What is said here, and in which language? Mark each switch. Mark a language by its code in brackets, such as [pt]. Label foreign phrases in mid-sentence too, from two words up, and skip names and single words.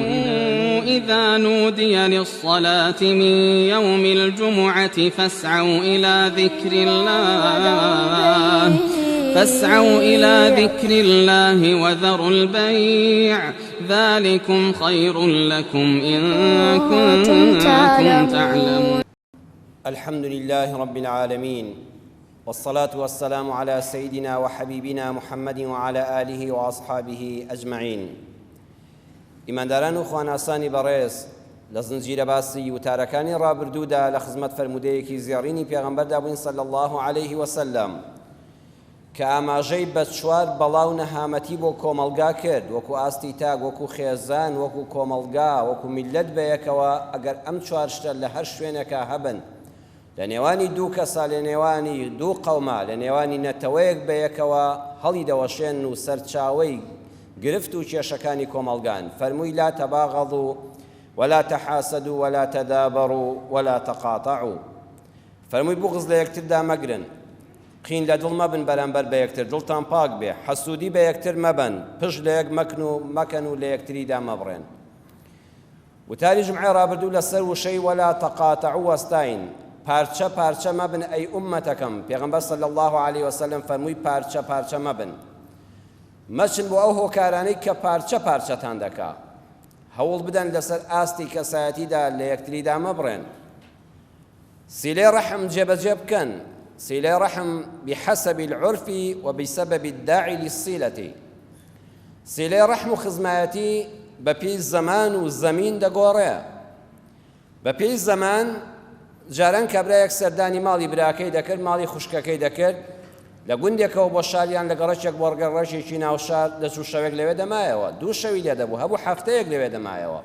[ar] إذا نودي للصلاة من يوم الجمعة فاسعوا إلى ذكر الله وذروا البيع ذلكم خير لكم إن كنتم تعلمون. الحمد لله رب العالمين، والصلاة والسلام على سيدنا وحبيبنا محمد وعلى آله وأصحابه أجمعين. [ckb] ئیمانداران و خواناسانی بەڕێز، لە زنجیرە باسی وتارەکانی ڕابردوودا لە خزمەت فەرمودەیەکی زێڕینی پێغەمبەردا بووین [ar] صلی الله عليه وسلم [ckb] کە ئاماژەی بە چوار بەڵاو نەهامەتی بۆ کۆمەلگا کرد، وەکو ئاستی تاک، وەکو خێزان، وەکو کۆمەلگا، وەکو میلەت بەیەکەوە. ئەگەر ئەم چوار شتە لە هەر شوێنێکە هەبن، لە نێوانی دوو کەسا، لە نێوانی دوو قەوما، لە نێوانی نەتەوەیەک بەیەکەوە هەڵی دەوەشێن و سەرچاوەی گرفت و کێشەکانی کۆمەلگان. [ar] فەرمووی لا تەباغەضوا ولا تحاسدوا ولا تدابروا ولا تقاطعوا. [ckb] فەرمووی بوغز لە یەکتردا مەگرن، قین لە دڵ مەبن بەرامبەر بە یەکتر، دڵتان پاک بێ، حەسوودی بە یەکتر مەبن، پشت لە یەک مەکەن و لە یەکتریدا مەبڕێن. وتاری ژمعە ڕابردوو لەسەر وشەی [ar] وەلا تەقاتەعوا [ckb] وەستاین، پارچە پارچە مەبن ئەی ئومەتەکەم. پێغەمبەر [ar] صلی الله عليه وسلم [ckb] فەرمووی پارچە پارچە مەبن، مەچن بۆ ئەو هۆکارانەی کە پارچە پارچەتان دەکا، هەوڵ بدەن لەسەر ئاستی کەسایەتیدا لە یەکتریدا مەبڕێن. سیلەی ڕەحم جێبەجێ بکەن، سیلەی ڕەحم [ar] بحەسەب العرف وبسبب الداعي للصلة. [ckb] سیلەی ڕەحم و خزمایەتی بە پێی زەمان و زەمین دەگۆڕێ. بە پێی زەمان جاران کابرایەک سەردانی ماڵی براکەی دەکرد، ماڵی خوشکەکەی دەکرد، لە گوندێکەوە بۆ شاریان لە گەڕەچێک بۆڕگە ڕەشێکی ناوشار لە چوو شەوێک لەوێ دەمایەوە، دوو شەوی لێ دەبوو، هەبوو هەفتەیەک لەوێ دەمایەوە.